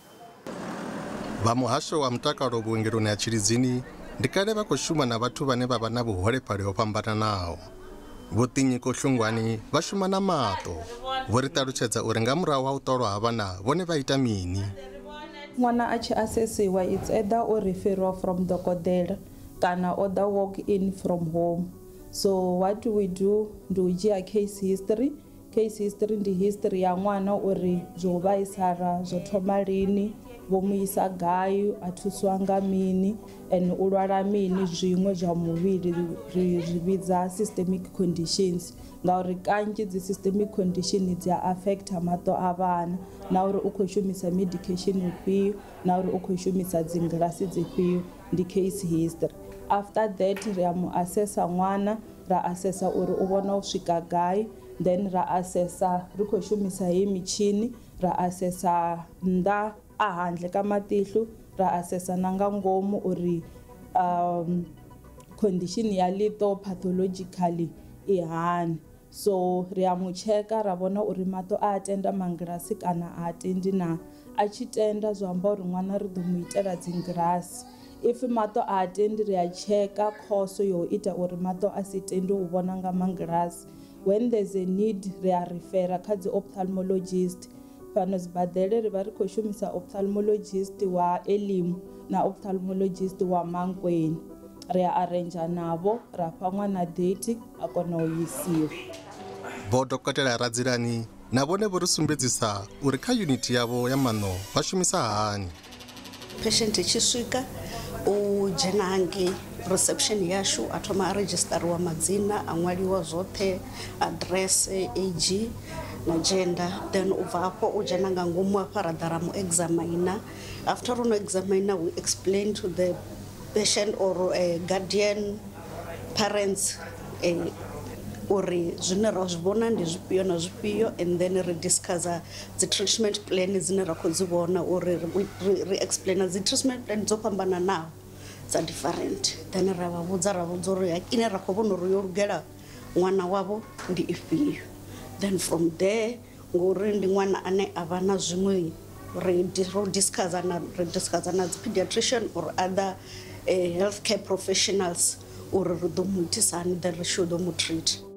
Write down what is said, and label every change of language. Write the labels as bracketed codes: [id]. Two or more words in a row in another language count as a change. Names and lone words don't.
[ve] Vha muhasho wa mutakalo vhuongeloni ha Tshilidzini ndi kale vha khou shuma na vhathu vhane vha vha na vhuholefhali ho fhambananaho. Vho Tinyiko Hlungwani vha shuma na maṱo. Vho ri ṱalutshedza uri nga murahu ha u ṱolwa ha vhana vhone vha ita mini. Ṅwana a tshi asesiwa, [en] it's either or referral from dokotela kana other walk in from home. So what we do [ve] u dzhia [en] case history. Case history [ve] ndi history ya ṅwana uri zwo vhaisala zwo thoma lini, vho mu isa gai, a thuswa nga mini, and u lwala mini zwiṅwe zwa muvhili ri vhidza [en] systemic conditions. [ve] Ngauri kanzhi dzi [en] systemic condition [ve] dzi affecta maṱo a vhana, na uri u khou shumisa medication ifhio, na uri u khou shumisa dzi ngilasi dzifhio, ndi case history. [en] After that [ve] ri a mu assessa ṅwana, ra assessa uri u vhona u swika gai, then ra assessa ri khou shumisa hei mitshini, ra assessa nnḓa a handle ka matihlo, ra assessa na nga ngomu uri condition ya ḽiṱo pathologically i hani. So ri a mu cheka ra vhona uri maṱo a tenda mangilasi kana a tendi na. A tshi tenda zwa amba uri ṅwana ri ḓo mu itela dzi ngilasi. If maṱo a tendi ri a cheka khoso yo ita uri maṱo a si tendi u vhona nga mangilasi. [en] When there's a need [ve] ri a refera kha dzi ophthalmologist. Fhano sibadele ri vha ri khou shumisa ophthalmologist wa Elim na ophthalmologist wa Mankweng. Ri a arrange navho ra fha ṅwana date a kona u isiwa. Vho Dokotela Radzilani na vhone vho ri sumbedzisa uri kha unit yavho ya maṋo vha shumisa hani. Patient tshi swika u dzhena hangei reception yashu a thoma a registeriwa madzina a ṅwaliwa zwoṱhe, address, age na gender, then u bva afho u dzhena nga ngomu afha ra ḓa ra mu examiner. [en] After no examiner we explain to the patient or guardian parents [ve] uri zwine ra zwi vhona ndi zwifhio na zwifhio, [en] and then [ve] ri discussa dzi [en] treatment plan [ve] dzine ra khou dzi vhona uri ri explaina dzi [en] treatment plan [ve] dzo fhambananaho dza different, then ra vha vhudza uri ine ra khou vhona uri yo lugela ṅwana wavho ndi ifhio. [en] Then from there [ve] ngori ndi ṅwana ane a vha na zwiṅwe ri discussa na dzi pediatrician or other healthcare professionals uri ri ḓo mu itisa hani, then ri should mu treat.